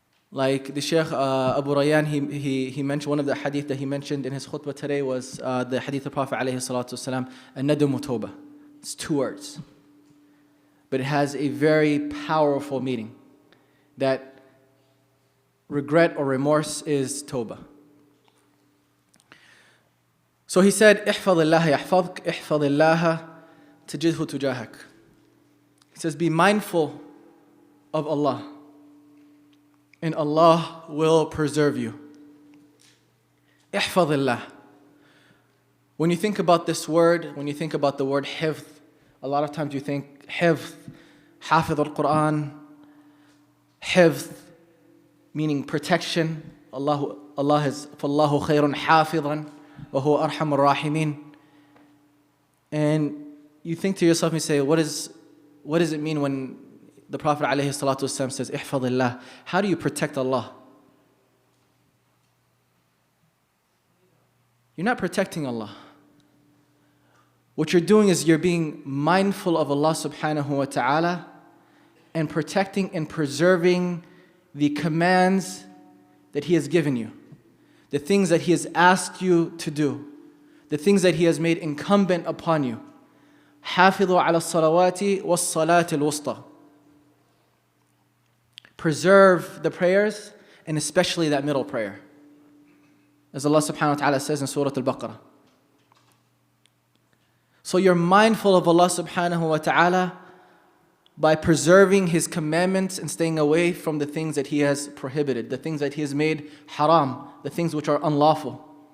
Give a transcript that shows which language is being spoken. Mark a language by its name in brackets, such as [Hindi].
[English] Like the Shaykh Abu Rayyan, he mentioned, one of the hadith that he mentioned in his khutbah today was the hadith of Prophet ﷺ, an-nadum tawbah. It's 2 words. But it has a very powerful meaning, that regret or remorse is tawbah. So he said, [Arabic] احفظ الله يحفظك احفظ الله تجده تجاهك. [English] He says, be mindful of Allah, and Allah will preserve you. [Arabic] احفظ الله. [English] When you think about this word, when you think about the word hifz, a lot of times you think hifz, حافظ al-Quran, hifz, meaning protection. Allah is [Arabic] فَاللَّهُ خَيْرٌ حَافِظًا وَهُوَ أَرْحَمُ الرَّاحِمِينَ. [English] And you think to yourself, you say, what does it mean when the Prophet ﷺ says, [Arabic] احفظ الله? [English] How do you protect Allah? You're not protecting Allah. What you're doing is you're being mindful of Allah subhanahu wa ta'ala and protecting and preserving the commands that He has given you, the things that He has asked you to do, the things that He has made incumbent upon you. [Arabic] حافظوا على الصلوات والصلاة الوسطى. [English] Preserve the prayers, and especially that middle prayer. As Allah subhanahu wa ta'ala says in Surah Al-Baqarah. So you're mindful of Allah subhanahu wa ta'ala by preserving His commandments and staying away from the things that He has prohibited, the things that He has made haram, the things which are unlawful.